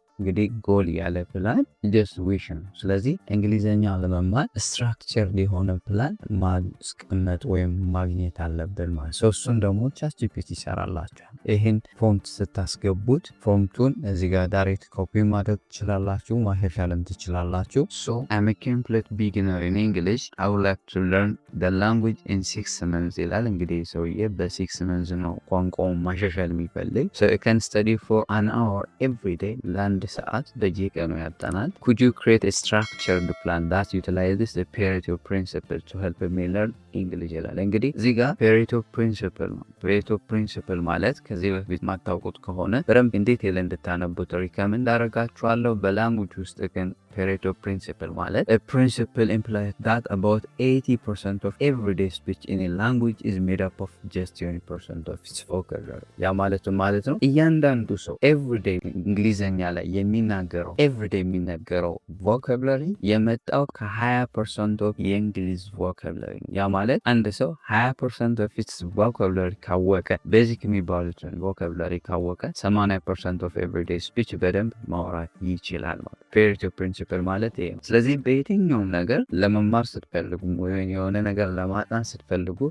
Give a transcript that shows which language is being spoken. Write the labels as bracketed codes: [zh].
[am] እንግዲህ ጎል ያለ ፕላን ጀስት ዊሽ ነው። ስለዚህ እንግሊዘኛ ለመማር ስትራክቸር የሆነ ፕላን ማስቀመጥ ወይም ማግኘት አለብን ማለት ነው። እሱን ደግሞ ቻትጂፒቲ ይሰራላችኋል። ይህን ፎንት ስታስገቡት ፎንቱን እዚህ ጋር ዳይሬክት ኮፒ ማድረግ ትችላላችሁ፣ ማሻሻልም ትችላላችሁ። [en] I'm a complete beginner in English. I would like to learn the language in 6 months [am] ይላል። እንግዲህ ሰውዬ በ6 [en] months [am] ነው ቋንቋውን ማሻሻል የሚፈልግ። [en] I can study for an hour every day. [am] ለአንድ ሰዓት በየቀኑ ያጠናል። [en] Could you create a structured plan that utilizes the Pareto principle to help me learn English [am] ይላል። እንግዲህ እዚህ ጋር Pareto principle ነው። Pareto principle ማለት ከዚህ በፊት ማታውቁት ከሆነ በደንብ እንዴት እንድታነቡት ሪከመንድ አደርጋችኋለሁ። በላንጉጅ ውስጥ ግን [en] Pareto principle ማለት a principle implies that about 80% of everyday speech in a language is made up of just 20% of its vocabulary። [am] ያ ማለት ነው እያንዳንዱ ሰው [en] everyday [am] እንግሊዘኛ ላይ የሚናገረው [en] everyday [am] የሚናገረው [en] vocabulary [am] የመጣው ከ20% [en] of [am] የእንግሊዝ [en] vocabulary። [am] ያ ማለት ማለት አንድ ሰው [en] 20% ኦፍ ኢትስ ቮካብላሪ [am] ካወቀ ቤዚክ የሚባሉትን ቮካብላሪ ካወቀ [en] 80% ኦፍ ኤቭሪዴይ ስፒች [am] በደንብ ማውራት ይችላል ማለት ፔሬቶ ፕሪንሲፕል ማለት ይሄ ነው። ስለዚህ በየትኛውም ነገር ለመማር ስትፈልጉ ወይም የሆነ ነገር ለማጥናት ስትፈልጉ